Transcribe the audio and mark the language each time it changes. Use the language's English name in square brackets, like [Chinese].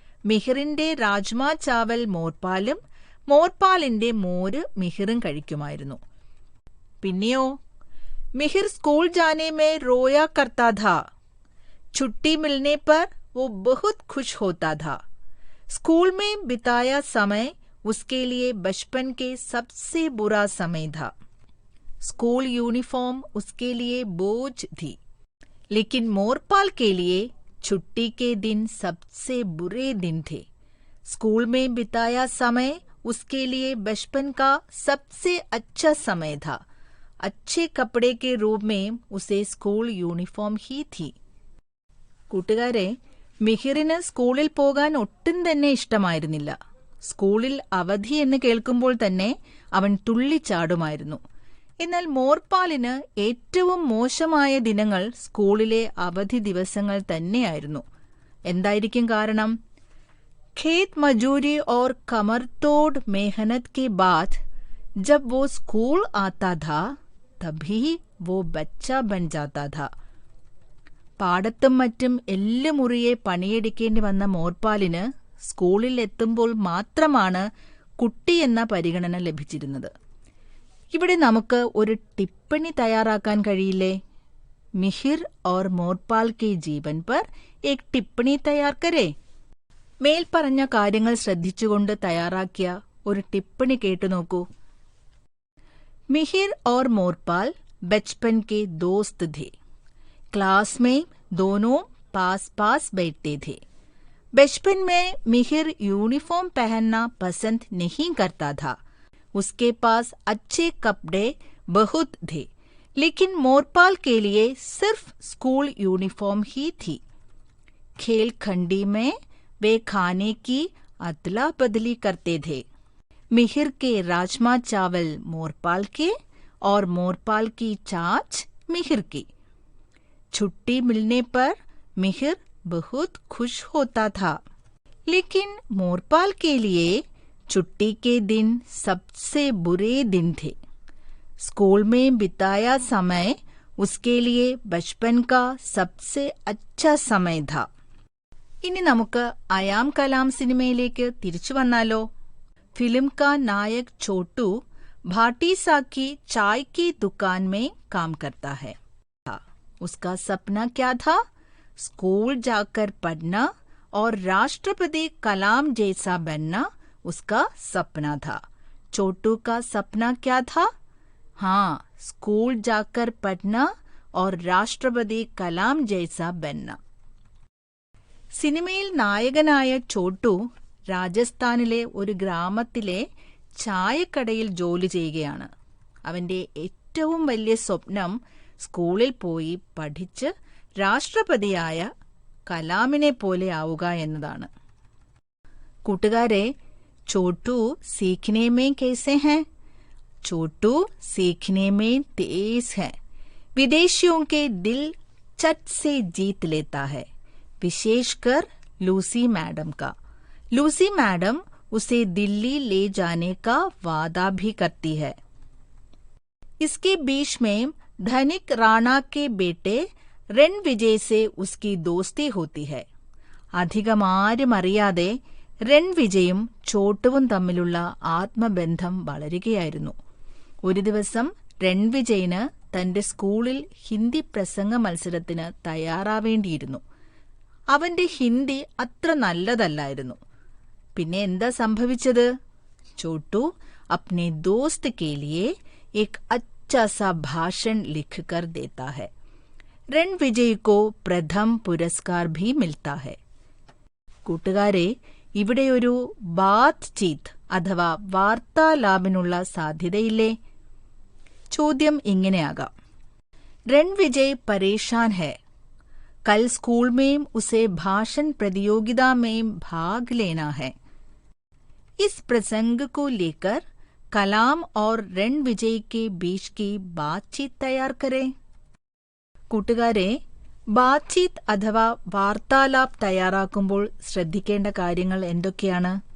[Malayalam] മിഹിറിന്റെ രാജ്മാ ചാവൽ മോർപാലും മോർപാലിന്റെ മോര് മിഹിറും കഴിക്കുമായിരുന്നു. പിന്നെയോ മിഹിർ സ്കൂൾ [Hindi] जाने में रोया करता था. छुट्टी मिलने पर वो बहुत खुश होता था. स्कूल में बिताया समय उसके लिए बचपन के सबसे बुरा समय था. स्कूल यूनिफॉर्म उसके लिए बोझ थी, लेकिन मोरपाल के लिए छुट्टी के दिन सबसे बुरे दिन थे. स्कूल में बिताया समय उसके लिए बचपन का सबसे अच्छा समय था. अच्छे कपड़े के रूप में उसे स्कूल യൂണിഫോം ही थी. [Malayalam] കൂട്ടുകാരെ, മിഹിറിന് സ്കൂളിൽ പോകാൻ ഒട്ടും തന്നെ ഇഷ്ടമായിരുന്നില്ല. സ്കൂളിൽ അവധി എന്ന് കേൾക്കുമ്പോൾ തന്നെ അവൻ തുള്ളിച്ചാടുമായിരുന്നു. എന്നാൽ മോർപാലിന് ഏറ്റവും മോശമായ ദിനങ്ങൾ സ്കൂളിലെ അവധി ദിവസങ്ങൾ തന്നെയായിരുന്നു. എന്തായിരിക്കും കാരണം? [Hindi] खेत मजूरी और कमरतोड़ मेहनत के बाद जब वो स्कूल आता था तभी वो बच्चा बन जाता था. [Malayalam] പാടത്തും മറ്റും എല്ലുമുറിയെ പണിയെടുക്കേണ്ടി വന്ന മോർപാലിന് സ്കൂളിൽ എത്തുമ്പോൾ മാത്രമാണ് കുട്ടി എന്ന പരിഗണന ലഭിച്ചിരുന്നത്. ഇവിടെ നമുക്ക് ഒരു ടിപ്പണി തയ്യാറാക്കാൻ കഴിയില്ലേ? [Hindi] മിഹിർ और മോർപാൽ के जीवन पर एक टिप्पणी तैयार करे. [Malayalam] മേൽപ്പറഞ്ഞ കാര്യങ്ങൾ ശ്രദ്ധിച്ചുകൊണ്ട് തയ്യാറാക്കിയ ഒരു ടിപ്പണി കേട്ടു നോക്കൂ. [Hindi] मिहिर और मोरपाल बचपन के दोस्त थे. क्लास में दोनों पास पास बैठते थे. बचपन में मिहिर यूनिफॉर्म पहनना पसंद नहीं करता था. उसके पास अच्छे कपड़े बहुत थे, लेकिन मोरपाल के लिए सिर्फ स्कूल यूनिफॉर्म ही थी. खेल खंडी में वे खाने की अदला बदली करते थे. मिहिर के राजमा चावल मोरपाल के और मोरपाल की छाछ मिहिर की. छुट्टी मिलने पर मिहिर बहुत खुश होता था, लेकिन मोरपाल के लिए छुट्टी के दिन सबसे बुरे दिन थे. स्कूल में बिताया समय उसके लिए बचपन का सबसे अच्छा समय था. [Malayalam] ഇനി നമുക്ക് അയാം കലാം സിനിമയിലേക്ക് തിരിച്ചു വന്നാലോ? [Hindi] फिल्म का नायक छोटू भाटीसा की चाय की दुकान में काम करता है. उसका सपना क्या था? स्कूल जाकर पढ़ना और राष्ट्रपति कलाम जैसा बनना उसका सपना था. छोटू का सपना क्या था? हाँ, स्कूल जाकर पढ़ना और राष्ट्रपति कलाम जैसा बनना. [Malayalam] സിനിമയിൽ നായകനായ ചോട്ടു രാജസ്ഥാനിലെ ഒരു ഗ്രാമത്തിലെ ചായക്കടയിൽ ജോലി ചെയ്യുകയാണ്. അവന്റെ ഏറ്റവും വലിയ സ്വപ്നം സ്കൂളിൽ പോയി പഠിച്ച് രാഷ്ട്രപതിയായ കലാമിനെ പോലെ ആവുക എന്നതാണ്. കൂട്ടുകാരെ, [Hindi] ചോട്ടു സീഖ്നെ में कैसे हैं? छोटू सीखने में तेज है. विदेशियों के दिल चट से जीत लेता है, विशेषकर लूसी मैडम का. लूसी मैडम उसे दिल्ली ले जाने का वादा भी करती है. इसके बीच में धनिक राणा के बेटे रणविजय से उसकी दोस्ती होती है. [Malayalam] അധികം ആരും അറിയാതെ രണവിജയും ചോട്ടുവും തമ്മിലുള്ള ആത്മബന്ധം വളരുകയായിരുന്നു. ഒരു ദിവസം രണവിജയന് തന്റെ സ്കൂളിൽ ഹിന്ദി പ്രസംഗ മത്സരത്തിന് തയ്യാറാവേണ്ടിയിരുന്നു. അവന്റെ ഹിന്ദി അത്ര നല്ലതല്ലായിരുന്നു. പിന്നെ എന്താ സംഭവിച്ചത്? [Hindi] ചോട്ടു अपने दोस्त के लिए एक अच्छा सा भाषण लिखकर देता है. रणविजय को प्रथम पुरस्कार भी मिलता है. [Malayalam] കൂട്ടുകാരെ, ഇവിടെ ഒരു ബാത്ത് ചീത്ത് അഥവാ വാർത്താലാപിനുള്ള സാധ്യതയില്ലേ? ചോദ്യം ഇങ്ങനെയാകാം. [Hindi] रणविजय परेशान है. कल स्कूल में उसे भाषण प्रतियोगिता में भाग लेना है. इस प्रसंग को लेकर कलाम और रणविजय के बीच की बातचीत तैयार करें. [Malayalam] കൂട്ടുകാരെ, ബാത്ചീത്ത് അഥവാ വാർത്താലാപ് തയ്യാറാക്കുമ്പോൾ ശ്രദ്ധിക്കേണ്ട കാര്യങ്ങൾ എന്തൊക്കെയാണ്?